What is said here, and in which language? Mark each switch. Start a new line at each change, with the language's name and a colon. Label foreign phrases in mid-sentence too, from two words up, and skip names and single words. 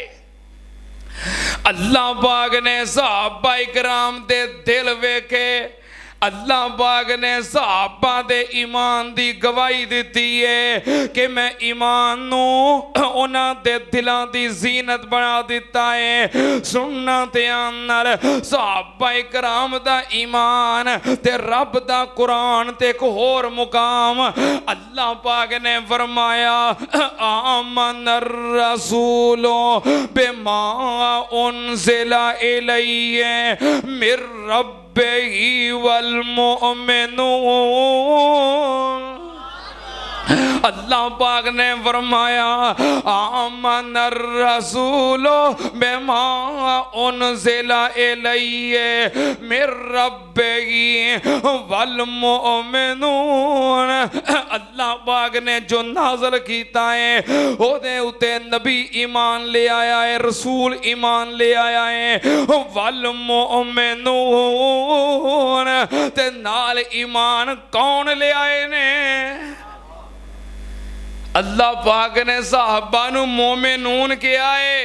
Punjabi: اللہ پاک نے صحابہ کرام دے دل ویکھے، اللہ پاک نے صحابہ دے ایمان دی گواہی دتی ہے کہ میں ایمان نوں اوہناں دے دلاں دی زینت بنا دتا ہے. سننا دھیان نال صحابہ کرام دا ایمان تے رب دا قرآن تے اک ہور مقام اللہ پاک نے فرمایا
Arabic: آمن الرسول بما أنزل إليه من ربه والمؤمنون.
Punjabi: اللہ پاک نے فرمایا
Arabic: آمن الرسول بما أنزل إليه من ربه والمؤمنون.
Punjabi: اللہ پاک نے جو نازل کیتا ہے اوہدے اتے نبی ایمان لے آیا ہے، رسول ایمان لے آیا ہے,
Arabic: والمؤمنون
Punjabi: تے نال ایمان کون لے آئے نے? اللہ پاک نے صحابہ نوں مومنون کیا ہے.